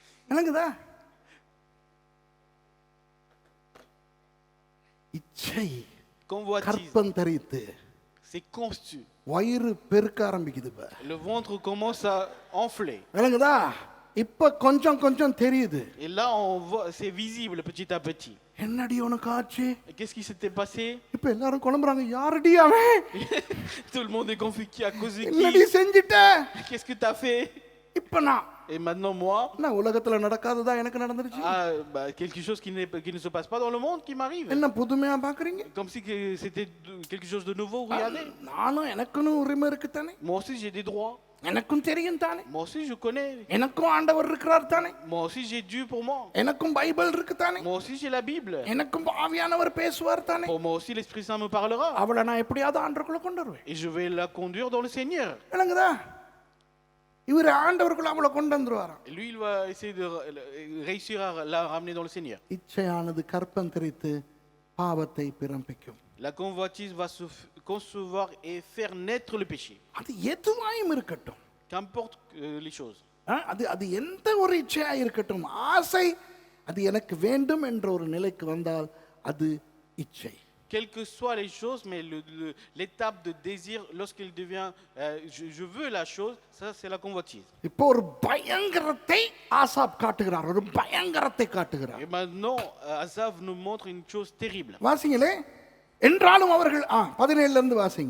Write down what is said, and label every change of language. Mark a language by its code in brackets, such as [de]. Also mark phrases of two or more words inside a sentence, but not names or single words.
[ta] விளங்குதா? இச்சை [fr] Convoitise, [ta] கற்பம் தரித்து [fr] c'est conçu. [ta] வயிறு பெருக்க ஆரம்பிக்குது. இப்ப [fr] Le ventre commence à enfler. [ta] விளங்குதா? இப்ப கொஞ்சம் கொஞ்சம் தெரியுது. [fr] Et là, on voit, c'est visible petit à petit. [ta] என்னடி உனக்கு ஆச்சு? [fr] Et qu'est-ce qui s'était passé? [ta] இப்ப எல்லாரும் குழம்புறாங்க, யாரடி அவன்? [fr] Tout le monde est confus. Qui a causé [ta] என்னடி [fr] qui? [ta] செஞ்சிட்ட? [fr] Qu'est-ce que tu as fait? [ta] இப்ப நான் [fr] Et maintenant, moi, [ta] என்ன உலகத்துல நடக்காததா எனக்கு நடந்துருச்சு? [fr] quelque chose qui ne se passe pas dans le monde qui m'arrive. [ta] என்ன புதுமையா பாக்குறீங்க? [fr] Comme si c'était quelque chose de nouveau. Regardez. [ta] நானும் எனக்குன்னு உரிமை இருக்கு தானே, [fr] Moi aussi, j'ai des droits. [ta] எனக்கும் தெரியும் தானே, [fr] Moi aussi, je connais. [ta] எனக்கும் ஆண்டவர் இருக்கிறார் தானே, [fr] Moi aussi, j'ai Dieu pour moi. [ta] எனக்கும் பைபிள் இருக்கு தானே, [fr] Moi aussi, j'ai la Bible. [ta] எனக்கும் ஆவியானவர் பேசுவார் தானே. [fr] Pour moi aussi, l'Esprit Saint me parlera. [ta] அவளை நான் எப்படியாவது ஆண்டவருக்குள்ள கொண்டு வருவேன். [fr] Et je vais la conduire dans le Seigneur. [ta] விளங்குதா? இவர் ஆண்டவருக்குள்ள அவளை கொண்டு வந்துருவாராம். [fr] Et lui, il va essayer de réussir à la ramener dans le Seigneur. [ta] இச்சையானது கற்பம் தரித்து பாவத்தை பிறப்பிக்கும். [fr] La convoitise va se concevoir et faire naître le péché. [ta] அது எதுவாயும் இருக்கட்டும், [fr] Qu'importe les choses. [ta] அது அது எந்த ஒரு இச்சையா இருக்கட்டும், ஆசை அது எனக்கு வேண்டும் என்ற ஒரு நிலைக்கு வந்தால் அது இச்சை. [fr] Quelles que soient les choses, mais l'étape de désir, lorsqu'il devient je veux la chose, ça c'est la convoitise. [ta] இப்போ ஒரு பயங்கரத்தை ஆசாப் காட்டுகிறார், ஒரு பயங்கரத்தை காட்டுகிறார். [fr] Et maintenant, Asaph nous montre une chose terrible. [ta] வாசிங்களே. என்றாலும் அவர்கள் 17ல இருந்து வாசிங்க.